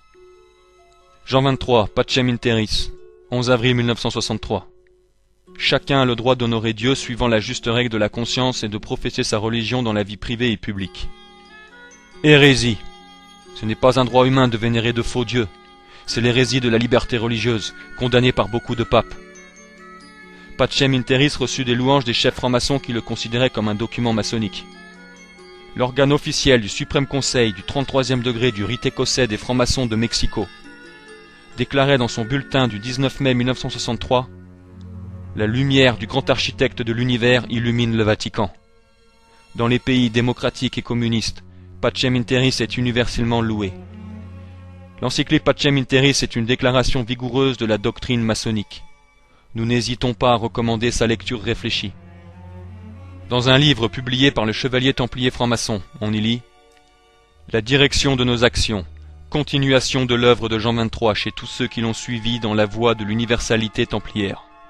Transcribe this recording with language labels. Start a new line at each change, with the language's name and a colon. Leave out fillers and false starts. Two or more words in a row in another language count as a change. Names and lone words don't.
French: Jean 23, Pacem in Terris, 11 avril 1963. Chacun a le droit d'honorer Dieu suivant la juste règle de la conscience et de professer sa religion dans la vie privée et publique. Hérésie. Ce n'est pas un droit humain de vénérer de faux dieux. C'est l'hérésie de la liberté religieuse, condamnée par beaucoup de papes. Pacem in Terris reçut des louanges des chefs francs-maçons qui le considéraient comme un document maçonnique. L'organe officiel du Suprême Conseil du 33e degré du rite écossais des francs-maçons de Mexico déclarait dans son bulletin du 19 mai 1963 : la lumière du grand architecte de l'univers illumine le Vatican. Dans les pays démocratiques et communistes, Pacem in Terris est universellement loué. L'encyclique Pacem in Terris est une déclaration vigoureuse de la doctrine maçonnique. Nous n'hésitons pas à recommander sa lecture réfléchie. Dans un livre publié par le chevalier templier franc-maçon, on y lit : la direction de nos actions, continuation de l'œuvre de Jean 23 chez tous ceux qui l'ont suivi dans la voie de l'universalité templière.